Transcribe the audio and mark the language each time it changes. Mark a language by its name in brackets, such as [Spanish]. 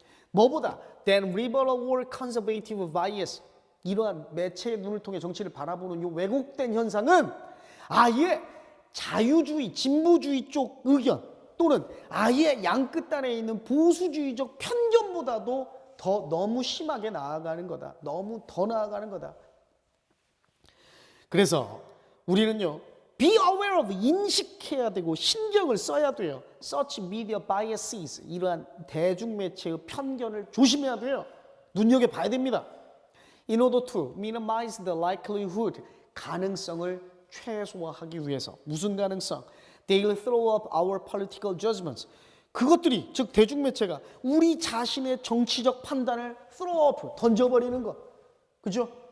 [Korean] 뭐보다 [English] than liberal or conservative bias, [Korean] 이러한 매체의 눈을 통해 정치를 바라보는 이 왜곡된 현상은 아예 자유주의, 진보주의 쪽 의견 또는 아예 양끝단에 있는 보수주의적 편견보다도 더 너무 심하게 나아가는 거다. 너무 더 나아가는 거다. 그래서 우리는요, [English] be aware of, [Korean] 인식해야 되고 신경을 써야 돼요. [English] Such media biases, [Korean] 이러한 대중매체의 편견을 조심해야 돼요. 눈여겨봐야 됩니다. [English] In order to minimize the likelihood, [Korean] 가능성을 최소화하기 위해서. 무슨 가능성? [English] They'll throw up our political judgments. [Korean] 그것들이, 즉 대중매체가 우리 자신의 정치적 판단을 [English] throw up, [Korean] 던져버리는 것. 그죠?